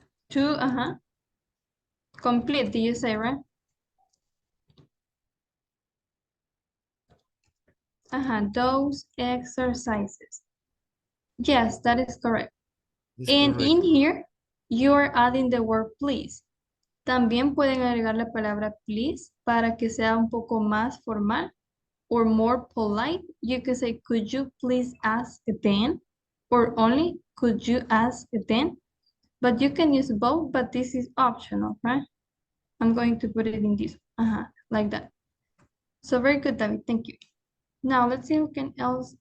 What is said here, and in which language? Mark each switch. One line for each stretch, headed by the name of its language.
English: to, complete, do you say, right? Those exercises. Yes, that is correct. is And correct. in here, you are adding the word please.
Spanish: También pueden agregar la palabra please para que sea un poco más formal
English: or more polite. You can say, could you please ask them? Or only, could you ask them? But you can use both, but this is optional, right? I'm going to put it in this, like that. So very good, David, thank you. Now let's see who can else,